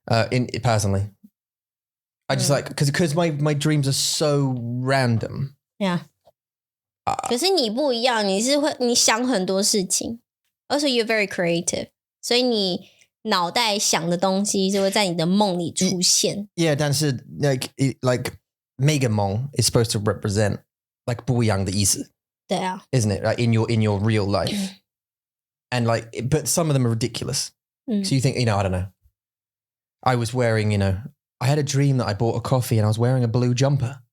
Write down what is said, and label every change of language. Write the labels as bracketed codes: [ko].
[en] in personally, I just like because my dreams are so random. Yeah. [zh] 可是你不一样，你想很多事情， [en] also you're very creative， [zh] 所以你脑袋想的东西就会在你的梦里出现。 [en] Yeah, [zh] 但是 [en] like mega 梦 is supposed to represent like [zh] 不一样的意思。对啊 [en] Isn't it? Like in your real life. And like, but some of them are ridiculous. So you think, I don't know. I was wearing, I had a dream that I bought a coffee and I was wearing a blue jumper.